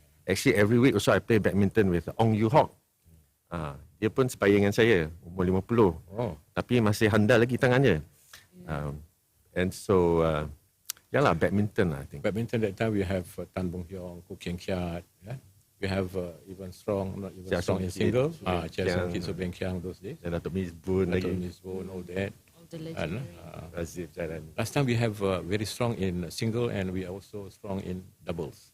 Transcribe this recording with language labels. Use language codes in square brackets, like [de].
[en] Actually, every week also I play badminton with Ong Yu Hock. [ms] Dia pun sebaya dengan saya, umur 50. Tapi masih handal lagi tangannya. [en] And so, badminton I think. Badminton that time we have Tan Bong Hiong, Koo Kieng Kiat. We have even strong in single. Chia Song Kit, So Beng Kiang those days. [ms] Dan Datuk Miss Boon lagi. [en] Datuk Miss Boon, all that. The legendary. Razif Jalan. Last time we have very strong in single and we are also strong in doubles.